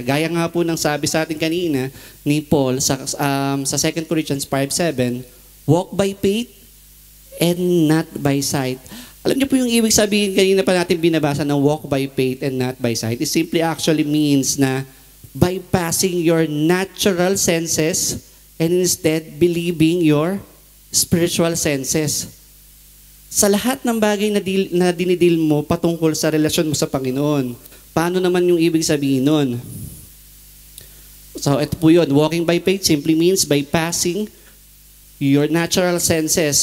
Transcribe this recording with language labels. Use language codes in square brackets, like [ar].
[tl] Gaya nga po ng sabi sa atin kanina ni Paul sa 2 Corinthians 5:7, [en] walk by faith and not by sight. [tl] Alam niyo po yung ibig sabihin, kanina pa natin binabasa ng [en] walk by faith and not by sight. It simply actually means na bypassing your natural senses and instead believing your spiritual senses. [tl] Sa lahat ng bagay na dinidil mo patungkol sa relasyon mo sa Panginoon, paano naman yung ibig sabihin nun? [en] So [tl] ito po yun, [en] walking by faith simply means bypassing your natural senses.